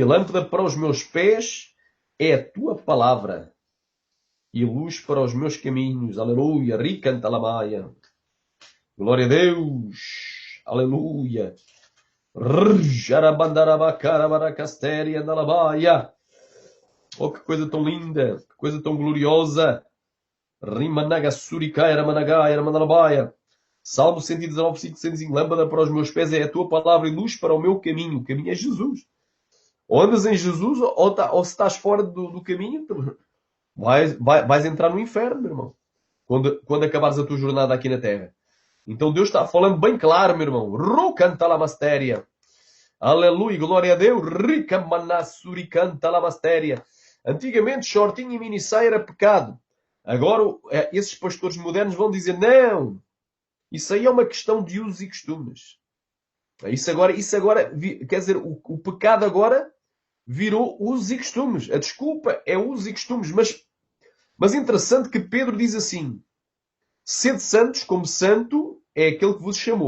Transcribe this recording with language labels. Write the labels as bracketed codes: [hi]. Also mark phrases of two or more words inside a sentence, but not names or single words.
[pt] Lâmpada para os meus pés é a tua palavra e luz para os meus caminhos. Aleluia. Ricanta lamaia. Glória a Deus. Aleluia. Jarabandarabacarabaracastéria dalabaia. Oh, que coisa tão linda. Que coisa tão gloriosa. Rimanagasuricaia ramanagaia ramanalabaia. Salmo 119, versículo 105. Lâmpada para os meus pés é a tua palavra e luz para o meu caminho. O caminho é Jesus. Ou andas em Jesus ou se estás fora do caminho, vais entrar no inferno, meu irmão. Quando acabares a tua jornada aqui na Terra. Então Deus está falando bem claro, meu irmão. Rocanta la mastéria. Aleluia, glória a Deus. Rica manassuricanta la mastéria. Antigamente, shortinho e minissaia era pecado. Agora, esses pastores modernos vão dizer, não, isso aí é uma questão de usos e costumes. Isso agora quer dizer, o pecado agora virou usos e costumes. A desculpa é usos e costumes. Mas interessante que Pedro diz assim, sede santos, como santo é aquele que vos chamou.